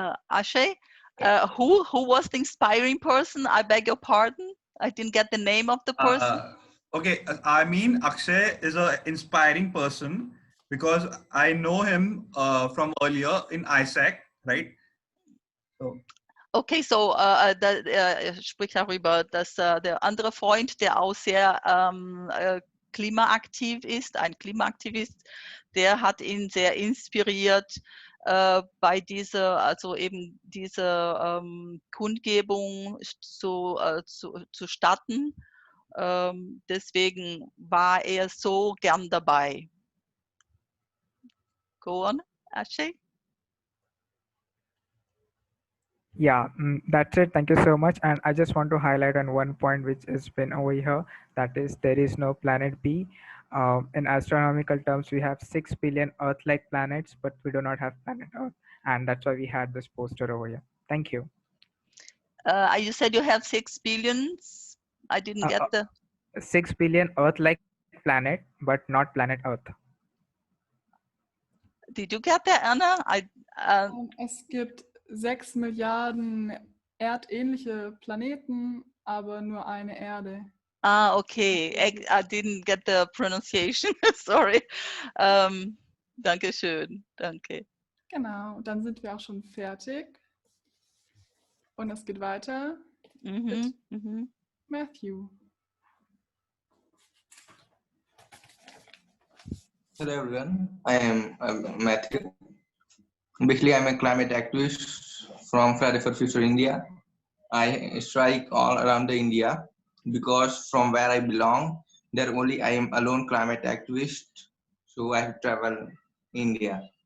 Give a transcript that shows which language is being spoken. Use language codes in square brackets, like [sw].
[en] Akshay, who was the inspiring person? I beg your pardon. I didn't get the name of the person. Okay, I mean Akshay is an inspiring person because I know him from earlier in ISAC, right? So. [de] Okay, so spricht darüber, dass der andere Freund, der auch sehr klimaaktiv ist, ein Klimaaktivist, der hat ihn sehr inspiriert bei dieser, also eben diese Kundgebung zu starten. Deswegen war er so gern dabei. [en] Go on, Akshay. Yeah, that's it. Thank you so much. And I just want to highlight on one point which has been over here. That is, there is no planet B. In astronomical terms, we have 6 billion Earth-like planets, but we do not have planet Earth. And that's why we had this poster over here. Thank you. You said you have 6 billions. I didn't get the 6 billion Earth-like planet, but not planet Earth. Did you get that, Anna? [de] Es gibt 6 Milliarden erdähnliche Planeten, aber nur eine Erde. Ah, okay. [en] I didn't get the pronunciation. [de] Sorry. Danke schön. Danke. Genau, dann sind wir auch schon fertig. Und es geht weiter mit Matthew. [en] Hello everyone, I am Matthew. Basically, I'm a climate activist from Friday for Future India. I strike all around the India because from where I belong, there only I am alone climate activist, so I have traveled India.